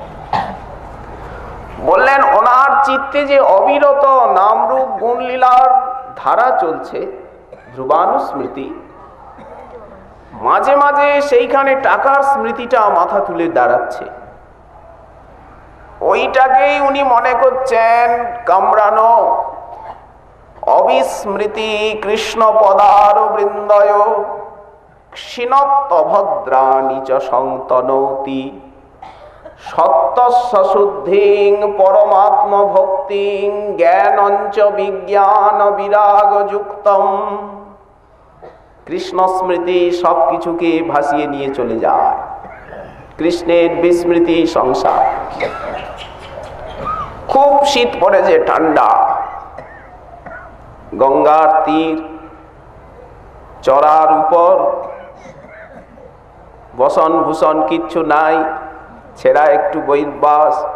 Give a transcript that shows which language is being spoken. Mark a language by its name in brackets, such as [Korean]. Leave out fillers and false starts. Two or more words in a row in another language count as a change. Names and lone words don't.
[Bangla] বললেন ওনার চিত্তে যে অবিরত নামরূপ গুণলীলার ধারা চলছে, ধ্রুবানুস্মৃতি, মাঝে মাঝে সেইখানে টাকার স্মৃতিটা মাথা তুলে দাঁড়াচ্ছে। ওইটাকেই উনি মনে করছেন কামড়ানো। [Sanskrit] অবিস্মৃতি কৃষ্ণ পদার বৃন্দয় ক্ষীণত্তভদ্রাণি চ সংতনৌতি সত্যস্য শুদ্ধিং পরমাত্ম ভক্তিং জ্ঞানঞ্চ বিজ্ঞান বিরাগ যুক্তম। [Bangla] কৃষ্ণ স্মৃতি সবকিছুকে ভাসিয়ে নিয়ে চলে যায়। কৃষ্ণের বিস্মৃতি সংসার। খুব শীত পড়েছে, ঠান্ডা, গঙ্গার তীর, চড়ার উপর বসন ভূষণ কিচ্ছু নাই, ছেঁড়া একটু বৈবাস।